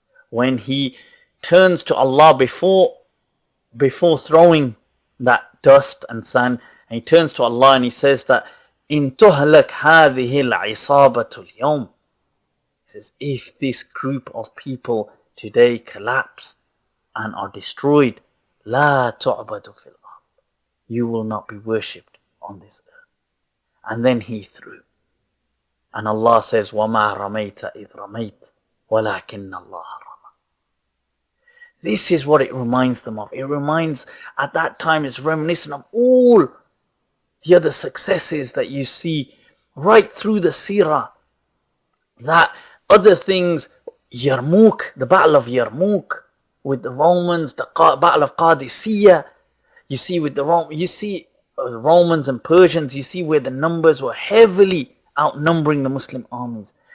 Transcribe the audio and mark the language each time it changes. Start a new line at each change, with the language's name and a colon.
English: When he turns to Allah before throwing that dust and sand, and he turns to Allah and he says that
Arabic: in tuhlak hadhihi al-isabatu al-yawm.
English: He says, if this group of people today collapse and are destroyed,
Arabic: la tu'badu fil ard,
English: you will not be worshipped on this earth. And then he threw. And Allah says,
Arabic: وَمَا رَمَيْتَ إِذْ رَمَيْتَ وَلَكِنَّ اللَّهَ رَمَى.
English: This is what it reminds them of. It reminds, at that time, it's reminiscent of all the other successes that you see right through the seerah. That other things, Yarmouk, the Battle of Yarmouk with the Romans, the Battle of Qadisiyah, you see with the Romans and Persians, you see where the numbers were heavily outnumbering the Muslim armies.